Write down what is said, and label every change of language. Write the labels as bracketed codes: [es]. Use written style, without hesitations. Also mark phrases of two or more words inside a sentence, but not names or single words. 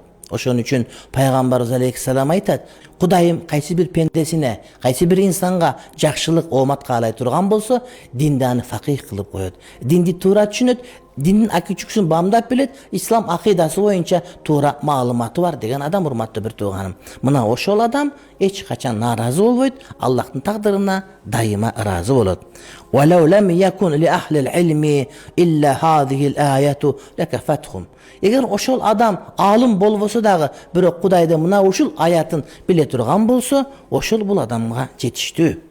[ky] Ошон үчүн пайгамбарыбыз алейхиссалам айтат: Кудайым кайсы бир пендесине, кайсы бир инсанга жакшылык, оомат каалай турган болсо, динди аны факих кылып коет. Динди туура түшүнөт, диндин акичүксүн бамдап билет, ислам акыйдасы боюнча туура маалыматы бар деген адам, урматтуу бир тууганым. Мына ошол адам эч качан нааразы болбойт, Аллахтын тагдырына дайыма ыраазы болот. [ar] وَلَوْ لَمْ يَكُنْ لِأَهْلِ الْعِلْمِ إِلَّا هَذِهِ الْآيَةُ لَكَفَتْهُمْ. [ky] Эгер ошол адам алым болбосо дагы, бирок Кудайды мына ушул аятын биле турган болсо, ошол бул адамга жетиштүү.